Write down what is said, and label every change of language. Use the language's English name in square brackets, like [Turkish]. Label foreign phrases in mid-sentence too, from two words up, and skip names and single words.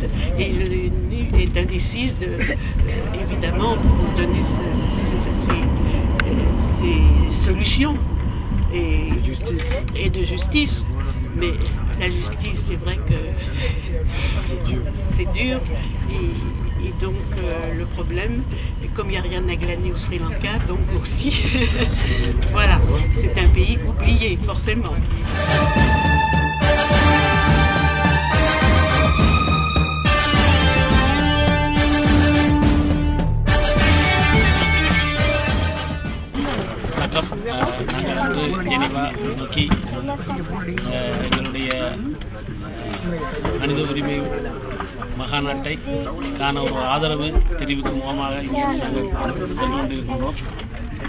[French] Et l'ONU est indécise, évidemment, pour donner ces solutions et de justice. Mais la justice, c'est vrai que c'est dur. Et donc le problème, comme il n'y a rien à glaner au Sri Lanka, donc aussi, voilà, c'est un pays oublié, forcément. [Tamil] நாங்கள் ஜெனீவா நோக்கி எங்களுடைய மனித உரிமை மகாநாட்டை காண ஒரு ஆதரவு தெரிவிக்கும் முகமாக இங்கே நாங்கள் சென்று கொண்டிருக்கின்றோம்.